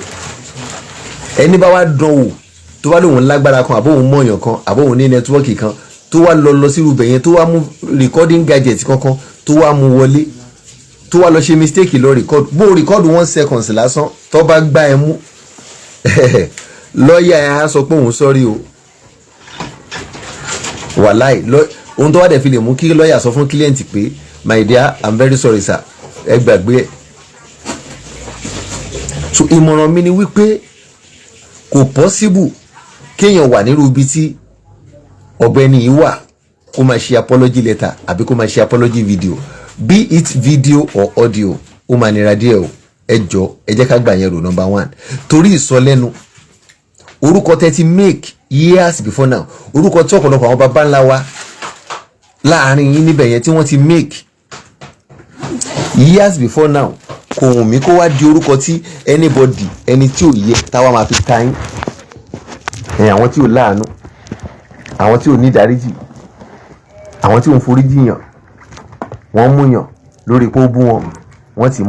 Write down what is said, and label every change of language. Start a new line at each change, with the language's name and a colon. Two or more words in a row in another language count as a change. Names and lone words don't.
Yoruba: Ẹni bá wá dán wò tó wá lóun lágbára kan, àbóhun mọ̀yàn kan, àbóhun ní nẹ́tíwọ́ọ̀kì kan, tó wá lọ sí irúbẹ̀ yẹn, tó wá mú
English: recording gadget
Yoruba: kankan, tó wá mú wọlé, tó wá lọ ṣe mistake lọ record, bó record 1 second lásán, tó bá gbá ẹ mú lọ́ọ̀yà ẹ̀ á sọ pé òun sọ́rí o wàláì ohun tó wá dẹ̀ fi lè mú kí lọ́ọ̀yà sọ fún kílíẹ̀ǹtì pé
English: my dear I'm very sorry sir
Yoruba: ẹ gbàgbé ẹ̀. So ìmọ̀ràn mi ni wípé kò possible kéèyàn wà nírú ibi tí ọ̀gbẹ́ni yìí wà kó máa ṣe
English: apology letter
Yoruba: àbí kó máa ṣe
English: apology video be it video or audio
Yoruba: ó máa nira díẹ̀ o ẹ jọ ẹ jẹ́ ká gbà yẹn rò
English: number one
Yoruba: torí ìsọlẹ́nu orúkọ tẹ́ ti
English: make years before now
Yoruba: orúkọ tí ọ̀pọ̀lọpọ̀ àwọn baba ńlá wa láàrin yín níbẹ̀ yẹn tí wọ́n ti
English: make years before now
Yoruba: kò wùn mí kó wá di orúkọ tí anybody ẹni tí ò yẹ táwa máa fi ta yín àwọn tí ò láàánú àwọn tí ò ní ìdáríjì àwọn tí ò ń foríjì yàn wọ́n mú yàn lórí pé ó bú wọn wọ́n ti